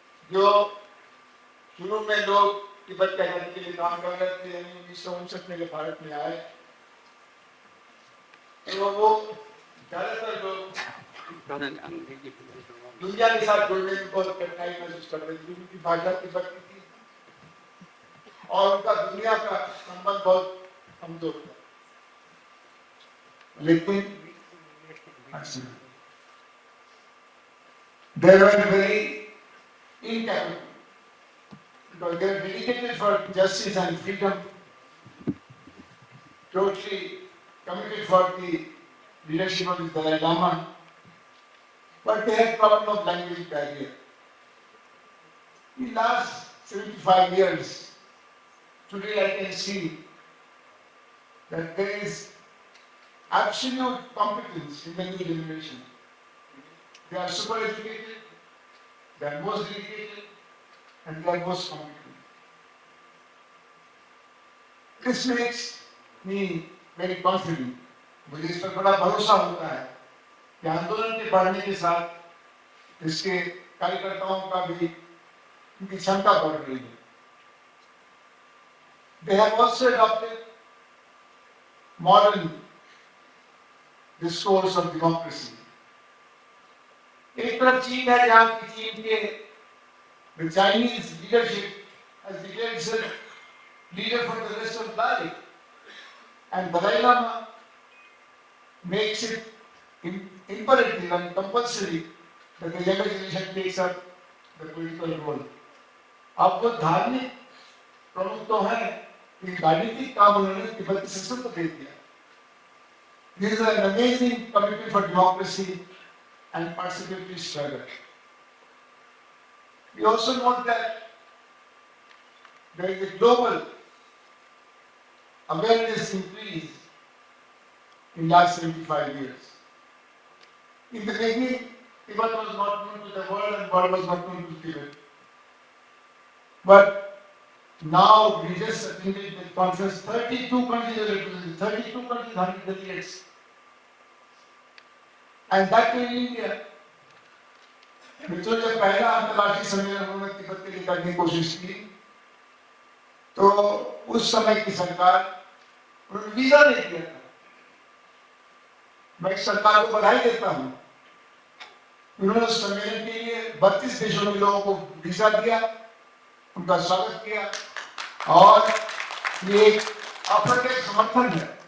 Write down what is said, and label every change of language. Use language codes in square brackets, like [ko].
[hi] जो शुरू में लोग तिब्बत के आजादी के लिए काम कर रहे थे, 1959 में जब भारत में आए तो वो ज्यादातर लोग दुनिया के साथ जुड़ने में बहुत कठिनाई महसूस कर रहे थे, उनकी भाषा तिब्बत की थी और उनका दुनिया का संबंध बहुत कमजोर था। लेकिन [en] they were very incapable because they were dedicated for justice and freedom, totally committed for the leadership of the Dalai Lama, but they had problem of language barrier. In the last 75 years, today I can see that there is absolute competence in the new generation. They are super educated, they are most dedicated, and they are most competent. This makes me very confident. [hi] मुझे इस पर बड़ा भरोसा होता है कि आंदोलन के बढ़ने के साथ इसके कार्यकर्ताओं का भी उनकी क्षमता बढ़ रही है. [en] They have also adopted modern discourse of democracy. [hi] एक तरफ चीन है जहाँ की चीन के [en] the Chinese leadership has declared itself leader for the rest of life, and Dalai Lama makes it imperative and compulsory that the younger generation takes up the political role. [hi] अब वो धार्मिक प्रमुख तो है, लेकिन राजनीतिक काम उन्होंने तिब्बती सिस्टम को दे दिया. [en] This is an amazing commitment for democracy and participatory struggle. We also note that there is a global awareness increase in the last 75 years. In the beginning, Tibet was not known to the world and world was not known to Tibet. But now we just attended the conference, 32 countries are represented, 32 countries, 100 delegates. And that in India. [hi] मित्रों, जब पहला अंतर्राष्ट्रीय सम्मेलन उन्होंने तिब्बत के लिए करने की कोशिश की तो उस समय की सरकार उन्होंने वीजा नहीं दिया था. मैं सरकार को बधाई देता हूं। उन्होंने सम्मेलन के लिए 32 देशों में लोगों को वीजा दिया, उनका स्वागत किया और ये एक अप्रत्यक्ष समर्थन है।